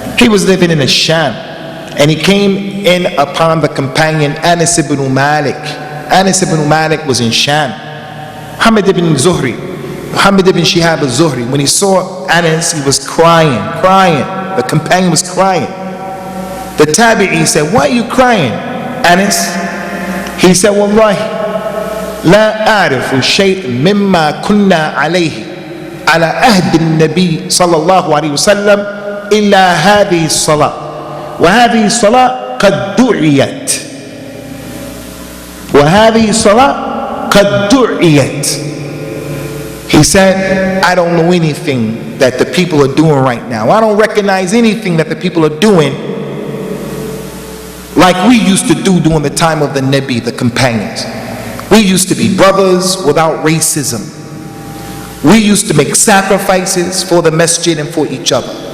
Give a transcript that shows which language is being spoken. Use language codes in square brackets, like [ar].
[en] He was living in Sham, and he came in upon the companion Anas ibn Malik. Anas ibn Malik was in Sham. Muhammad ibn Shihab al-Zuhri, when he saw Anas, he was crying. The companion was crying. The Tabi'i said, "Why are you crying, Anas?" He said, [ar] "Wallahi, لا أعرف شيء مما كنا عليه على عهد النبي صلى الله عليه وسلم إلا هذه الصلاة وهذه الصلاة قد دعيت وهذه الصلاة قد دعيت." [en] He said, "I don't know anything that the people are doing right now. I don't recognize anything that the people are doing like we used to do during the time of the Nabi, the companions. We used to be brothers without racism. We used to make sacrifices for the masjid and for each other.